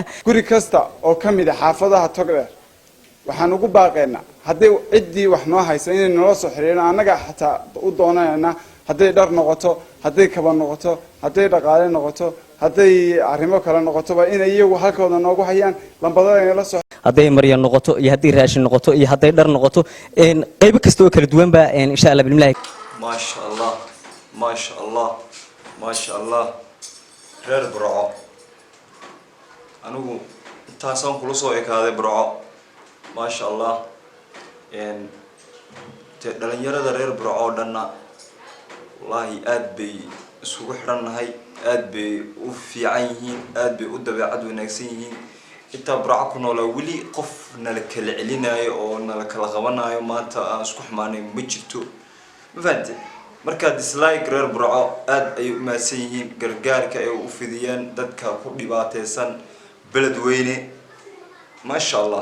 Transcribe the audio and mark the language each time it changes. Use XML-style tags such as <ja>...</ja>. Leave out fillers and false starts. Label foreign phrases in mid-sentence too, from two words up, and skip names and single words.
<so>guri kasta oo kamid ah xaafadaha Togdheer waxaan ugu baaqaynaa haday cidii wax noo haysan inay noo soo xiriiraan anaga xataa u doonayna haday dhar noqoto haday kaba noqoto haday dhaqaale noqoto haday arrimo kale noqoto ba inay iyagu halkooda noogu hayaan lambadada ay la soo haday maryan noqoto iyo haday raashin noqoto iyo haday dhar noqoto qayb kasta oo kala duwan ba</so> <ar>إن شاء الله بالله ما شاء الله</ar> <so>reer Burco anigu intaasaan kula soo ekaaday Burco</so> <ar>ما شاء الله</ar> <so>dhalinyarada reer Burco dhanna wallahi aad bay isugu xiranahay aad bay u fiican yihiin aad bay u dabeecad wanaagsan yihiin intaa burco ku noolaa weli qof nala kala celinayo oo nala kala qabanayo maanta aan isku xumaanay ma jirto ma fahamtay marka dislike reer burco aad ay u maasan yihiin gargaarka ay u fidiyeen dadka ku dhibaataysan beledweyne</so> <ar>ما شاء الله</ar>